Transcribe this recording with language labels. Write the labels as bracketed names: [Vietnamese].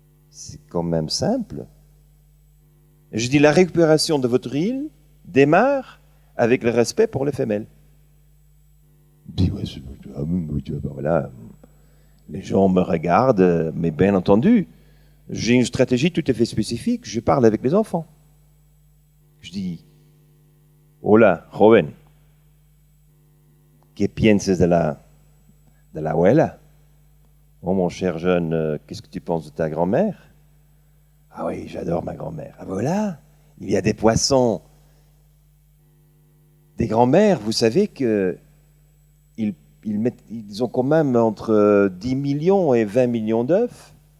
[French] C'est quand même simple. Je dis la récupération de votre île démarre avec le respect pour les femelles. Je dis, voilà, les gens me regardent, mais bien entendu, j'ai une stratégie tout à fait spécifique. Je parle avec les enfants. [Spanish] Je dis, hola, joven, ¿qué piensas de la abuela? [French] Oh, mon cher jeune, qu'est-ce que tu penses de ta grand-mère? Ah oui, j'adore ma grand-mère. Ah voilà, il y a des poissons. Des grands-mères, vous savez que ils ont quand même entre 10 millions et 20 millions d'œufs.